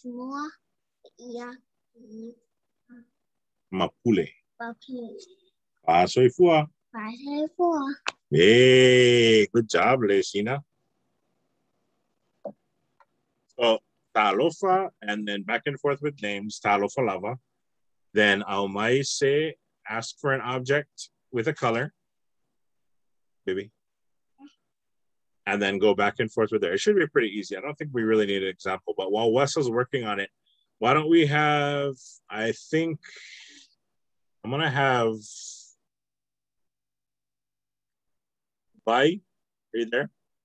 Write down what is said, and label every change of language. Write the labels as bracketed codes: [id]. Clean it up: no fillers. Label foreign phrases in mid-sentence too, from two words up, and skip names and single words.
[en] Mapule. Pasoifua. Hey, good job, Lesina. So talofa, and then back and forth with names, [sm] talofa lava. [en] Then Aumai say, ask for an object with a color, baby. And then go back and forth with it. It should be pretty easy. I don't think we really need an example, but while Wes is working on it, why don't we have, I think I'm gonna have Bai, are you there?